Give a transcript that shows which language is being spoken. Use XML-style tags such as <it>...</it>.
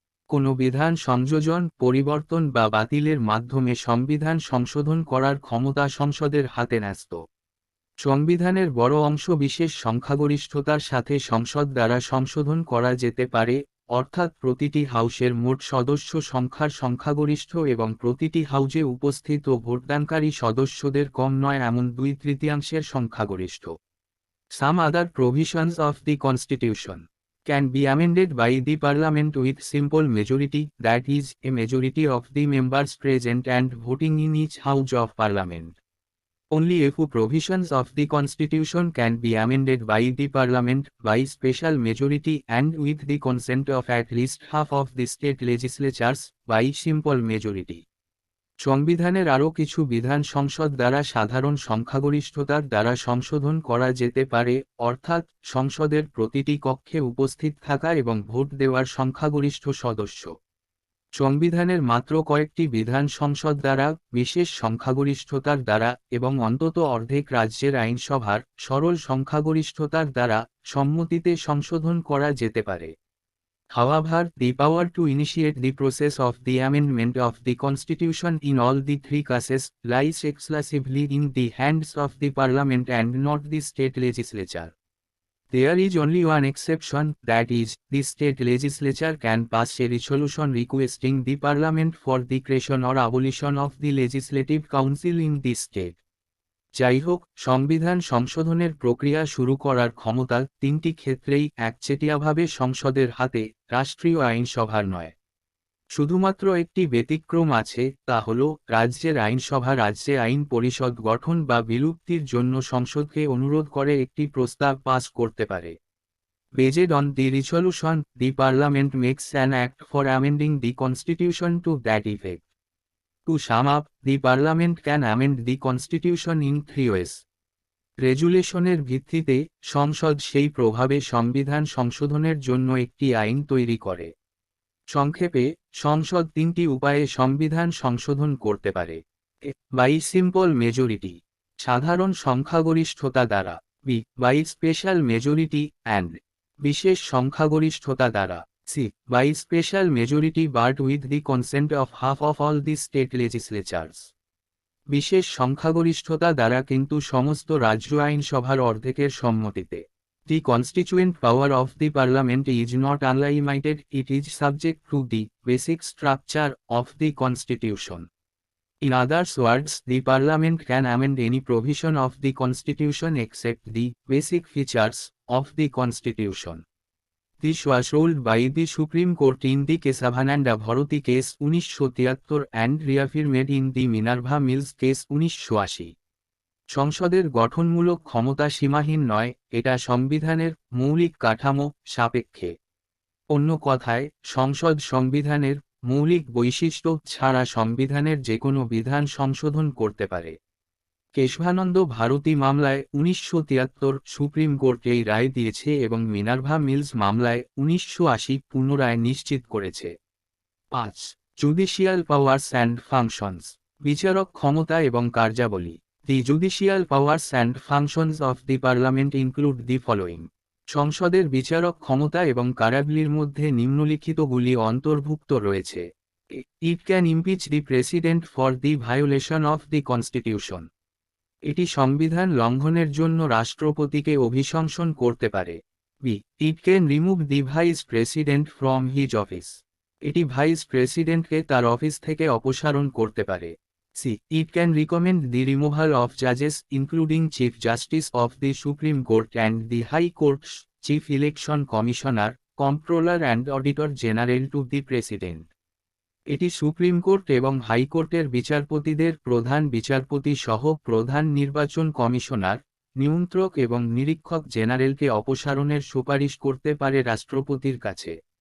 <bn>কোনো বিধান সংযোজন, পরিবর্তন বা বাতিলের মাধ্যমে সংবিধান সংশোধন করার ক্ষমতা সংসদের হাতে ন্যস্ত। সংবিধানের বড় অংশ বিশেষ সংখ্যাগরিষ্ঠতার সাথে সংসদ দ্বারা সংশোধন করা যেতে পারে, অর্থাৎ প্রতিটি হাউসের মোট সদস্য সংখ্যার সংখ্যাগরিষ্ঠ এবং প্রতিটি হাউজে উপস্থিত ও ভোটদানকারী সদস্যদের কম নয় এমন 2/3 সংখ্যাগরিষ্ঠ।</bn> <en>Some other provisions of the Constitution can be amended by the Parliament with simple majority, that is, a majority of the members present and voting in each House of Parliament. Only a few provisions of the Constitution can be amended by the Parliament by special majority and with the consent of at least half of the state legislatures by simple majority.</en> <bn>সংবিধানের আরও কিছু বিধান সংসদ দ্বারা সাধারণ সংখ্যাগরিষ্ঠতার দ্বারা সংশোধন করা যেতে পারে, অর্থাৎ সংসদের প্রতিটি কক্ষে উপস্থিত থাকা এবং ভোট দেওয়ার সংখ্যাগরিষ্ঠ সদস্য। সংবিধানের মাত্র কয়েকটি বিধান সংসদ দ্বারা, বিশেষ সংখ্যাগরিষ্ঠতার দ্বারা এবং অন্তত অর্ধেক রাজ্যের আইনসভার সরল সংখ্যাগরিষ্ঠতার দ্বারা সম্মতিতে সংশোধন করা যেতে পারে।</bn> <en>However, the power to initiate the process of the amendment of the Constitution in all the three cases lies exclusively in the hands of the Parliament and not the state legislature. There is only one exception, that is, the state legislature can pass a resolution requesting the parliament for the creation or abolition of the legislative council in the state.</en> <bn>যাই হোক, সংবিধান সংশোধনের প্রক্রিয়া শুরু করার ক্ষমতা তিনটি ক্ষেত্রেই একচেটিয়াভাবে সংসদের হাতে, রাষ্ট্রীয় আইনসভার নয়। শুধুমাত্র একটি ব্যতিক্রম আছে, তা হল রাজ্যের আইনসভা রাজ্যে আইন পরিষদ গঠন বা বিলুপ্তির জন্য সংসদকে অনুরোধ করে একটি প্রস্তাব পাস করতে পারে।</bn> <en>Based on the resolution, the parliament makes an act for amending the constitution to that effect. To sum up, the parliament can amend the constitution in 3 ways.</en> <bn>রেজুলেশনের ভিত্তিতে সংসদ সেই প্রভাবে সংবিধান সংশোধনের জন্য একটি আইন তৈরি করে। সংক্ষেপে, সংসদ তিনটি উপায়ে সংবিধান সংশোধন করতে পারে:</bn> <en>A, by simple majority,</en> <bn>সাধারণ সংখ্যাগরিষ্ঠতা দ্বারা;</bn> <en>B, by special majority and,</en> <bn>বিশেষ সংখ্যাগরিষ্ঠতা দ্বারা;</bn> <en>C, by special majority but with the consent of half of all the state legislatures.</en> <bn>বিশেষ সংখ্যাগরিষ্ঠতা দ্বারা কিন্তু সমস্ত রাজ্য আইনসভার অর্ধেকের সম্মতিতে।</bn> <en>The constituent power of the parliament is not unlimited, it is subject to the basic structure of the constitution. In other words, the parliament can amend any provision of the constitution except the basic features of the constitution. This was ruled by the Supreme Court in the Kesavananda Bharati case 1973 and reaffirmed in the Minerva Mills case 1980.</en> <bn>সংসদের গঠনমূলক ক্ষমতা সীমাহীন নয়, এটা সংবিধানের মৌলিক কাঠামো সাপেক্ষে। অন্য কথায়, সংসদ সংবিধানের মৌলিক বৈশিষ্ট্য ছাড়া সংবিধানের যে কোনো বিধান সংশোধন করতে পারে। কেশভানন্দ ভারতী মামলায় 1973 সুপ্রিম কোর্ট এই রায় দিয়েছে এবং মিনার্ভা মিলস মামলায় 1980 পুনরায় নিশ্চিত করেছে। 5.</bn> <en>judicial powers and functions,</en> <bn>বিচারক ক্ষমতা এবং কার্যাবলী।</bn> <en>The judicial powers and functions of the parliament include the following.</en> <bn>সংসদের বিচারক ক্ষমতা এবং কার্যাবলীর মধ্যে নিম্নলিখিতগুলি অন্তর্ভুক্ত রয়েছে:</bn> <en>It can impeach the president for the violation of the constitution.</en> <bn>এটি সংবিধান লঙ্ঘনের জন্য রাষ্ট্রপতিকে অভিশংসন করতে পারে।</bn> <en>B. It can remove the vice president from his office.</en> <bn>এটি ভাইস প্রেসিডেন্টকে তার অফিস থেকে অপসারণ করতে পারে।</bn> <en>C. It can recommend the removal of judges, including Chief Justice of the Supreme Court and the High Court's Chief Election Commissioner, Comptroller and Auditor General to the President.</en> <bn>এটি supreme court এবং হাইকোর্টের বিচারপতিদের প্রধান বিচারপতি সহ প্রধান নির্বাচন commissioner, নিয়ন্ত্রক এবং নিরীক্ষক জেনারেলকে অপসারণের সুপারিশ করতে পারে রাষ্ট্রপতির কাছে।</bn>